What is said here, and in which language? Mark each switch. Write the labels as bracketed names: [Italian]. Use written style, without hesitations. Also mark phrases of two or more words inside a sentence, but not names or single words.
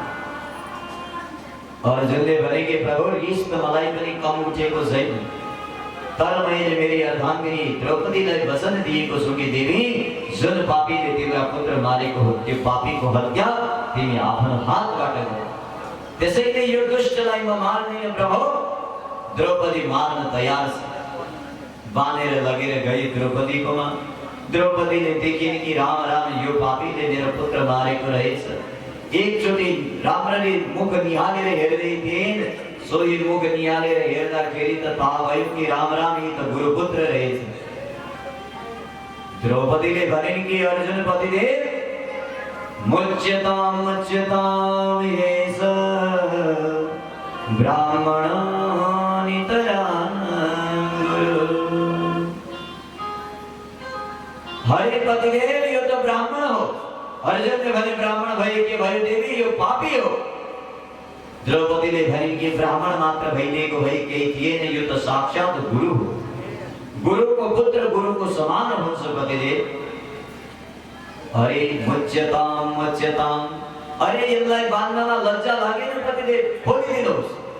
[Nepali] अर्जुनले भने कि प्रभु रिस त मलाई पनि कम उठेको छैन, तर मैले मेरी अर्धांगिनी द्रौपदीलाई वचन दिएको छु कि देवी जुन पापीले तिम्रो पुत्र मारेको हो त्यो पापीको हत्या तिमी आफ्नो हातबाट गर। त्यसैले यो दुष्टलाई म मार्दिन प्रभु। द्रौपदी मार्न तयार छ। बानेर लगेर गई द्रौपदीकोमा। द्रौपदीले देखिन् कि राम राम यो पापीले मेरो पुत्र मारेको रहेछ। एकचोटि राम्ररी मुख निहालेर हेर्दै थिइन्। सोही मुख निहालेर हेर्दाखेरि त थाहा भयो कि राम राम यी त गुरुपुत्र रहेछ। द्रौपदीले भनिन् कि अर्जुन पतिदेव [Sanskrit] मुच्यताम मुच्यताम येष ब्राह्मणानितरान् हरे [Nepali] पतिदेव यो तो ब्राह्मण हो। अर्जुन ने भने ब्राह्मण भए के भयो देवी यो पापी हो। द्रौपदीले भनिन् कि ब्राह्मण मात्र भइदिएको भए केही थिएन, यो त साक्षात गुरु हो। गुरुको पुत्र गुरुको समान हुन्छ पतिदेव। अरे [Sanskrit] मुच्यताम मुच्यताम, [Nepali] अरे यसलाई बान्नमा लज्जा लागेन पतिदेव, खोलिदिनुहोस्।